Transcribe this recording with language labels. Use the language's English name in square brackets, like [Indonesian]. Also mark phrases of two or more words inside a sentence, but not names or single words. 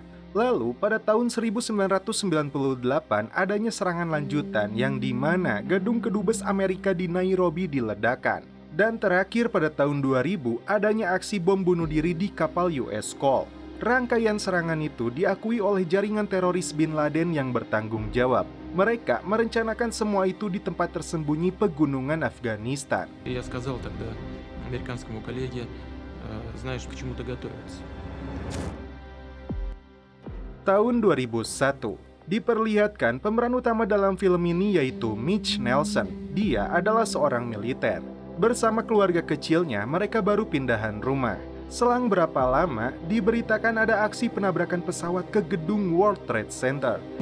[Indonesian] Lalu pada tahun 1998 adanya serangan lanjutan yang dimana gedung kedubes Amerika di Nairobi diledakkan. Dan terakhir pada tahun 2000 adanya aksi bom bunuh diri di kapal US Cole. Rangkaian serangan itu diakui oleh jaringan teroris Bin Laden yang bertanggung jawab. Mereka merencanakan semua itu di tempat tersembunyi pegunungan Afghanistan. [Russian] Я сказал тогда американскому коллеге, знаешь, к чему-то готовиться. [Indonesian] Tahun 2001, diperlihatkan pemeran utama dalam film ini yaitu Mitch Nelson. Dia adalah seorang militer. Bersama keluarga kecilnya, mereka baru pindahan rumah. Selang berapa lama, diberitakan ada aksi penabrakan pesawat ke gedung World Trade Center.